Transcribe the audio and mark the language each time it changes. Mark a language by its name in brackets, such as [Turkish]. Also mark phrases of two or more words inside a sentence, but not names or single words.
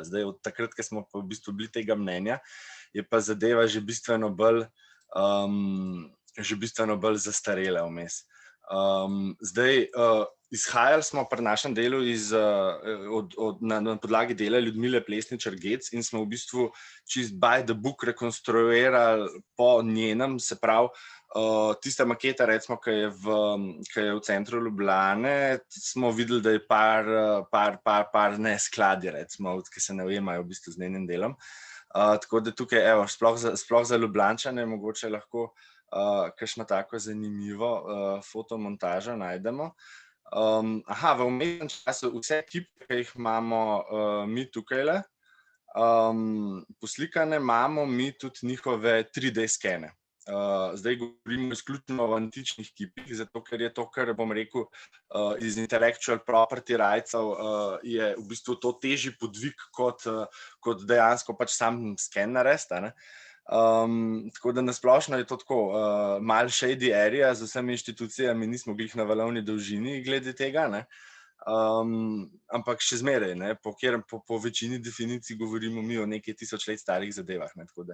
[Slovenian] Zdaj, od takrat, ko smo pa v bistvu bili tega mnenja, je pa zadeva že bistveno bolj zastarela vmes. Zdaj, izhajali smo pri našem delu na podlagi dela Ljudmile Plesničar-Gec in smo v bistvu čist [English] by the book [Slovenian] rekonstruirali po njenem, se pravi, tista maketa, recimo, ki je v centru Ljubljane, smo videli, da je par neskladij, recimo, ki se ne ujemajo v bistvu z njenim delom. Tako da tukaj, evo, sploh za Ljubljančane mogoče lahko kakšno tako zanimivo fotomontažo najdemo. V vmesnem času vse kipe, ki jih imamo mi tukajle, poslikane, imamo mi tudi njihove 3D skene. Zdaj govorimo izključno o antičnih kipih, zato ker je to, kar bom rekel, iz [English] intellectual property rightsov [Slovenian] je v bistvu to težji podvig kot dejansko pač sam sken narediti. Tako da nasplošno je to tako malo [English] shady area, [Slovenian] z vsemi inštitucijami nismo glih na valovni dolžini glede tega, ne. Ampak še zmeraj, ne, po večini definicij govorimo mi o nekaj 1000 let starih zadevah, ne, tako da.